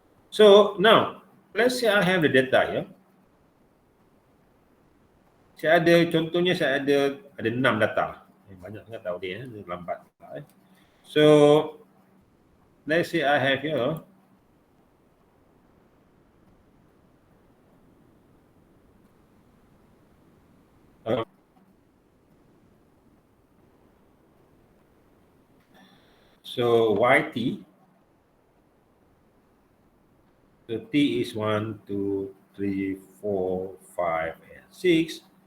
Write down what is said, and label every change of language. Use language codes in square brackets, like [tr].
[en] So, now, let's say I have the data here. [ms] Saya ada, contohnya saya ada 6 data. Banyak sangat tahu dia, lambat. [en] So, let's say I have here so YT, so T is 1, 2, 3, 4, 5, and 6.